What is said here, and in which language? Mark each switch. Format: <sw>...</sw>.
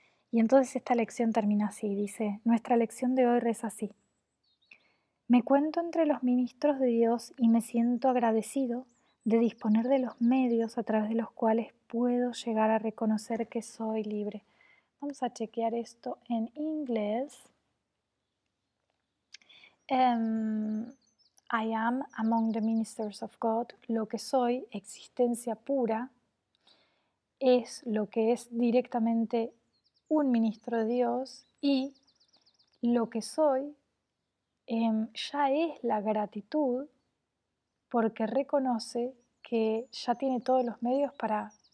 <es>Y entonces esta lección termina así, dice, nuestra lección de hoy reza así. Me cuento entre los ministros de Dios y me siento agradecido de disponer de los medios a través de los cuales puedo llegar a reconocer que soy libre. Vamos a chequear esto en inglés.</es> <en>I am among the ministers of God.</en> <es>Lo que soy, existencia pura, es lo que es directamente un ministro de Dios, y lo que soy ya es la gratitud porque reconoce que ya tiene todos los medios para</es>